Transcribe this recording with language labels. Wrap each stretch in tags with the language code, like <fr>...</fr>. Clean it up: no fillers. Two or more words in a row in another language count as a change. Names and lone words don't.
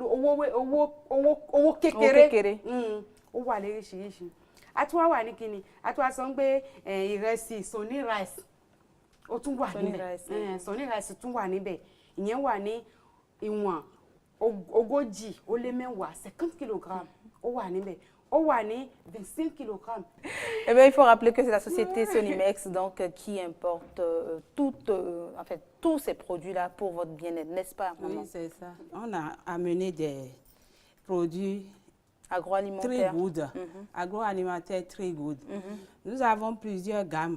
<yo>owó kékeré ó wà léríṣiríṣi a tún wà ní kíni a tún wá sọ pé ìrẹsì Sony rice ó tún wà níbẹ̀ Sony rice tún wà níbẹ̀ ìyẹn wà ní ìwọ̀n 40 ó lé 50 kg ó wà níbẹ̀ ó wà ní 25 kg.</yo> <fr>Eh bien, il faut rappeler que c'est la société Sonimex donc, qui importe tous ces produits-là pour votre bien-être, n'est-ce pas, maman? Oui, c'est ça. On a amené des produits agroalimentaire. Très good. Agroalimentaire très good. Nous avons plusieurs gammes.</fr>